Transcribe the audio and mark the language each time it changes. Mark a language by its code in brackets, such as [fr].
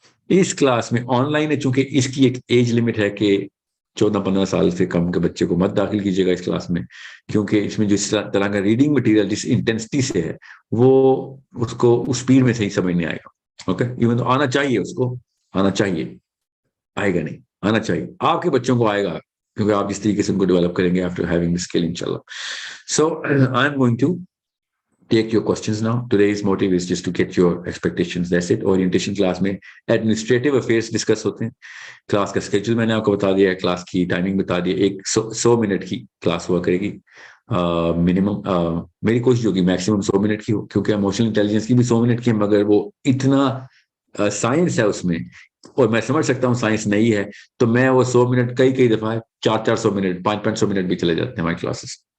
[ur] اس class میں on line ہے, چونکہ اس کی ایک ایج لمٹ ہے کہ 14-15 سال سے کم کے بچے کو مت داخل کیجیے گا اس کلاس میں, کیونکہ اس میں جس طرح کا ریڈنگ مٹیریل جس انٹینسٹی سے ہے وہ اس کو اس اسپیڈ میں صحیح سمجھ نہیں آئے گا. اوکے, ایون آنا چاہیے, اس کو آنا چاہیے, آئے گا نہیں, آنا چاہیے. آپ کے بچوں کو آئے گا, کیونکہ آپ جس طریقے سے ان کو ڈیولپ کریں گے [en] after having the skill inshallah. So I am going to take your questions now. Today's motive is just to get your expectations. That's it. Orientation class میں administrative affairs discuss [ur] ہوتے ہیں. کلاس کا schedule میں نے آپ کو بتا دیا ہے, کلاس کی ٹائمنگ بتا دی, ایک 100 منٹ کی کلاس ہوا کرے گی منیمم. میری کوشش ہوگی میکسیمم 100 منٹ کی ہو, کیونکہ ایموشنل انٹیلیجنس کی بھی 100 منٹ کی ہے, مگر وہ اتنا سائنس ہے اس میں, اور میں سمجھ سکتا ہوں سائنس نہیں ہے, تو میں وہ 100 منٹ کئی دفعہ 400 منٹ 500 منٹ بھی چلے جاتے ہیں ہماری کلاسز.